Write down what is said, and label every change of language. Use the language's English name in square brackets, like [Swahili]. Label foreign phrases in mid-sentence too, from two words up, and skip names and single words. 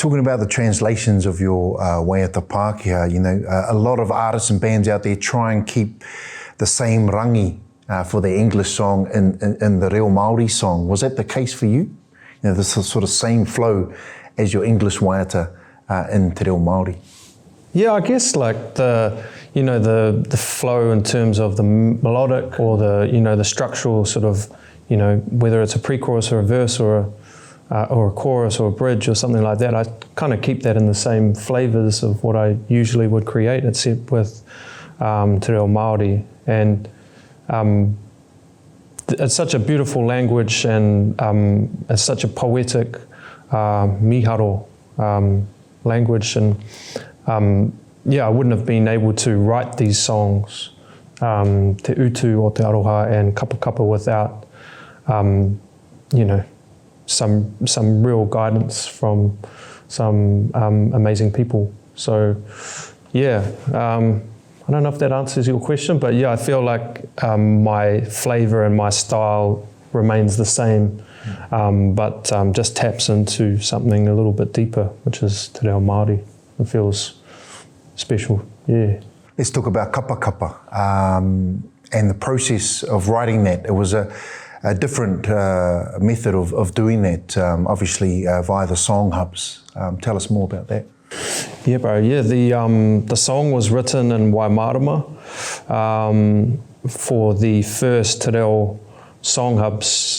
[English] Talking about the translations of your [Māori] waiata Pākehā, [English] you know, a lot of artists and bands out there try and keep the same rangi for the English song in the [Māori] reo Māori [English] song. Was that the case for you? You know, the sort of same flow as your English waiata in [Māori] te reo Māori? [English] Yeah, I guess like the flow in terms of the melodic or the structural sort of, you know, whether it's a pre-chorus or a verse or a chorus or a bridge or something like that, I kind of keep that in the same flavours of what I usually would create, except with [Māori] te reo Māori. [English] And it's such a beautiful language, and it's such a poetic miharo language, and yeah, I wouldn't have been able to write these songs, te utu o te aroha and kapa without you know, some real guidance from some amazing people. So yeah, I don't know if that answers your question, but yeah, I feel like my flavour and my style remains the same, but just taps into something a little bit deeper, which is [Māori] te reo Māori. [English] It feels special, yeah. let's talk about kapa kapa and the process of writing that. It was a different method of doing that, obviously via the song hubs. Tell us more about that. Yeah, bro. Yeah, the song was written in Waimarama for the first Te Reo song hubs